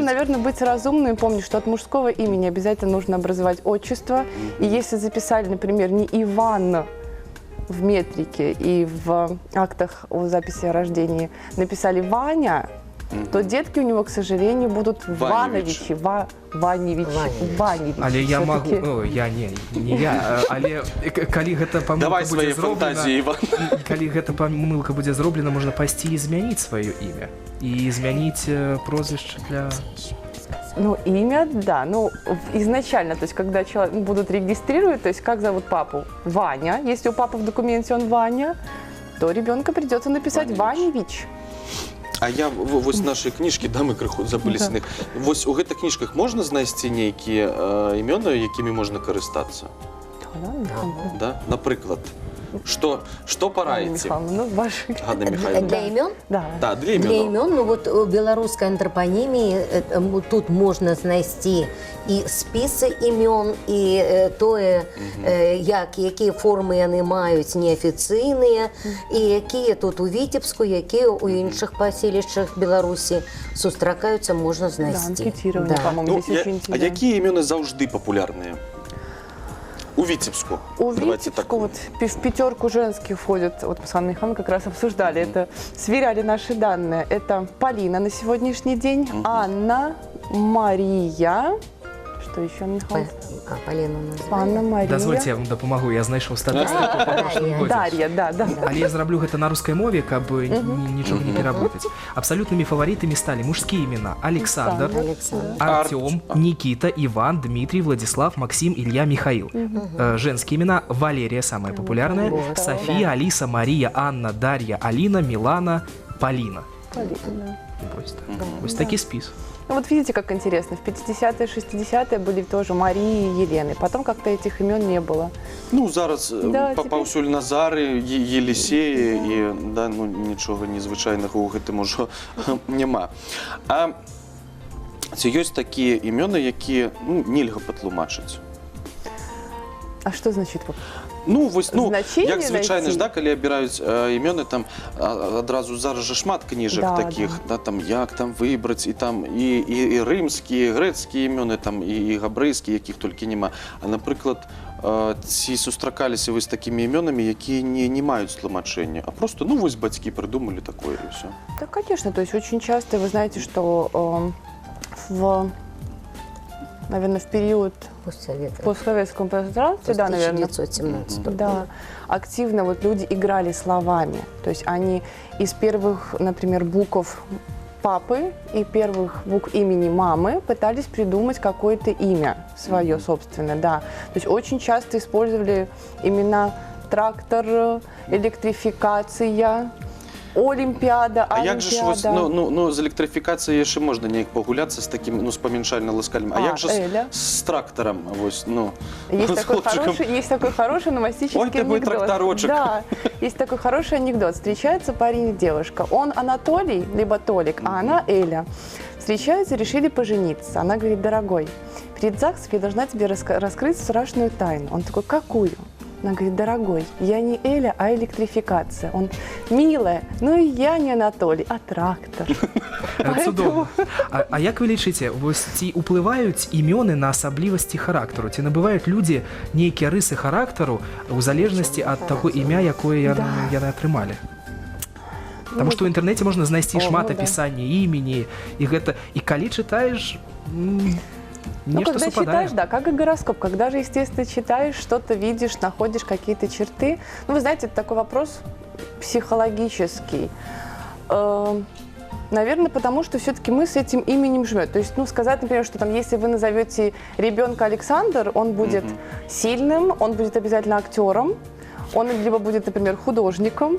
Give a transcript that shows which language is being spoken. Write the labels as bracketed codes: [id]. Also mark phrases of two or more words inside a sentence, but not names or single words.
[ru] наверное, быть разумным и помнить, что от мужского имени обязательно нужно образовать отчество. И если записали, например, не Иван в метрике и в актах о записи о рождении написали Ваня, то детки у него, к сожалению, будут Вановичи, Ваневич. [be] Але я могу, але калі гэта [ru] Давай [be] памылка [ru] свои [be] будзе [ru] фантазии, Иван. [be] зроблена, калі гэта памылка будзе зроблена, можна пайсці і змяніць сваё імя і змяніць прозвішча для... [ru] Ну, имя, да. Ну, изначально, то есть, когда человек будут регистрировать, то есть, как зовут папу? Ваня. Если у папы в документе он Ваня, то ребенка придется написать Ваневич. [be] А я вось наши кніжкі, да, мы крыху забыліся на іх. Вось у гэтых кніжках можна знайсці нейкія імёны, якімі можна карыстацца? Да? Напрыклад, что параеце? [ru] Ну, ваши. Ганна Михайловна. Для имен? Да. Да, для [be] Для імёнаў. [ru] имен, ну вот у белорусской антропонимии тут можно [be] знайсці и списы имен, и тое, якія формы яны маюць неафіцыйныя, і якія тут у Вітебску, якія у іншых паселішчах Беларусі сустракаюцца, можна [ru] Да, [be] знайсці. [ru] анкетирование, по-моему, Ну, здесь очень а интересно. [be] якія імёны заўжды папулярныя? У Витебску. У [ru] Давайте [be] Витебску [ru] так. вот в пятерку женских входят, вот мы с Анной Михайловной как раз обсуждали, это сверяли наши данные. Это Полина на сегодняшний день, Анна, Мария, что еще, Михайловна? Полина у нас. Анна, Мария. [be] Дазвольце, я вам дапамагу, я знайшоў статыстыку па прошлым годзе. [ru] Дарья, да. [be] Але я зраблю гэта на рускай мове, каб нічога не пераблытаць. Абсалютнымі фаварытамі сталі мужскія імена: Александр, Артём, Никита, Иван, Дмитрий, Владислав, Максим, Илья, Михаил. [ru] Женские имена: Валерия, самая популярная, София, Алиса, Мария, Анна, Дарья, Алина, Милана, Полина. [be] Вось такі спіс. [ru] Ну вот видите, как интересно. В 50-е, 60-е были тоже Марии и Елены. Потом как-то этих имен не было. [be] Ну, зараз [ru] Да, [be] паўсюль Назары, Елісеі і да, ну, нічога незвычайнага ў гэтым ужо няма. А ці ёсць такія імёны, якія ну, нельга патлумачыць? [ru] А что значит? [be] Ну, вось, ну, [ru] Значение [be] як звычайна [ru] найти? [be] ж, да, калі абіраюць імёны, там адразу зараз жа шмат кніжак [ru] Да, [be] такіх, да, там, як там выбраць, і там і рымскія, і грэцкія імёны, там, і габрэйскія, якіх толькі няма. А, напрыклад, ці сустракаліся вы з такімі імёнамі, якія не маюць тлумачэння, а просто, ну, вось бацькі прыдумалі такое і ўсё. [ru] Да, конечно. То есть очень часто, вы знаете, что наверное, в период постсоветском пространстве, да, наверное, 1917 да, активно вот люди играли словами. То есть они из первых, например, букв папы и первых букв имени мамы пытались придумать какое-то имя свое собственное, да. То есть очень часто использовали имена трактор, электрификация, Олімпіада, [be] А як же ж вось, ну, з електрифікацыяй яшчэ можна неяк пагуляцца з такім, ну, з памяншальна-ласкальным. А як же з трактаром, вось, ну, [ru] Есть такой хороший номастический анекдот. Ой, ты мой тракторочек. Да, есть такой хороший анекдот. Встречаются парень и девушка. Он Анатолий, либо Толик, а она Эля. Встречаются, решили пожениться. Она говорит: дорогой, перед ЗАГСом я должна тебе раскрыть страшную тайну. Он такой: какую? Она говорит: дорогой, я не Эля, а электрификация. Он: милая, ну и я не Анатолий, а трактор. [be] Цудоўна. А як вы лічыце, вось ці ўплываюць імёны на асаблівасці характару? Ці набываюць людзі нейкія рысы характару ў залежнасці ад таго імя, якое яны атрымалі? Таму што ў інтэрнэце можна знайсці шмат апісання імені, і гэта, і калі чытаеш, [ru] Ну, нечто когда совпадает. читаешь, да, как и гороскоп, когда же, естественно, читаешь, что-то видишь, находишь какие-то черты. Ну, вы знаете, это такой вопрос психологический. Наверное, потому что все-таки мы с этим именем живем. То есть, ну, сказать, например, что там, если вы назовете ребенка Александр, он будет сильным, он будет обязательно актером, он либо будет, например, художником.